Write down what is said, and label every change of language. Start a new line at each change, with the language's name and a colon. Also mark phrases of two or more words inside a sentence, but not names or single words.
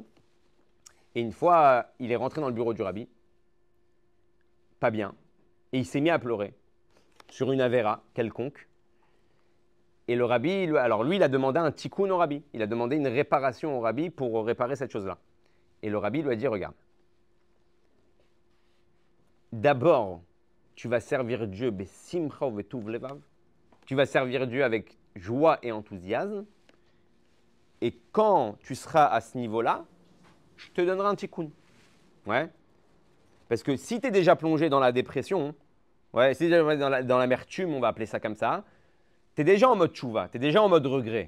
French: Et une fois, il est rentré dans le bureau du rabbi, pas bien, et il s'est mis à pleurer sur une avéra quelconque. Et le rabbi, alors lui, il a demandé un tikkun au rabbi. Il a demandé une réparation au rabbi pour réparer cette chose-là. Et le rabbi lui a dit, regarde, d'abord, tu vas servir Dieu,
Hebrew: בשמחה ובטוב לבב.
French: Tu vas servir Dieu avec joie et enthousiasme. Et quand tu seras à ce niveau-là, je te donnerai un tikkun. Ouais. Parce que si tu es déjà plongé dans la dépression, ouais, si tu es déjà dans l'amertume, on va appeler ça comme ça, tu es déjà en mode tchouva, tu es déjà en mode regret.